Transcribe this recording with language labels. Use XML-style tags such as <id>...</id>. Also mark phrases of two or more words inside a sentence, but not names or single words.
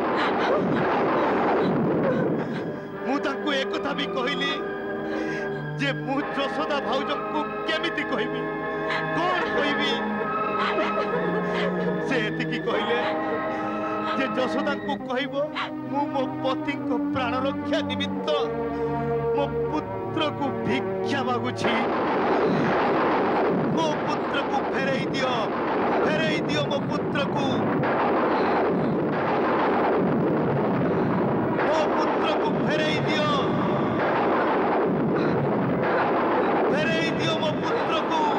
<or>ମୁଁ ତାଙ୍କୁ ଏକ କଥା ବି କହିଲି ଯେ ମୁଁ ଯଶୋଦା ଭାଉଜ କୁ କେମିତି କହିବି, କଣ କହିବି। ସେ ଏତିକି କହିଲେ ଯେ ଯଶୋଦା କୁ କହିବ ମୁଁ ମୋ ପତି କ ପ୍ରାଣ ରକ୍ଷା ନିମିତ୍ତ ମୋ ପୁତ୍ର କୁ ଭିକ୍ଷା ମାଗୁଛି। ମୋ ପୁତ୍ର କୁ ଫେରାଇ ଦିଅ ମୋ ପୁତ୍ର କୁ, ମୋ ପୁତ୍ର କୁ ଫେରାଇ ଦିଅ ମୋ ପୁତ୍ର କୁ,</or>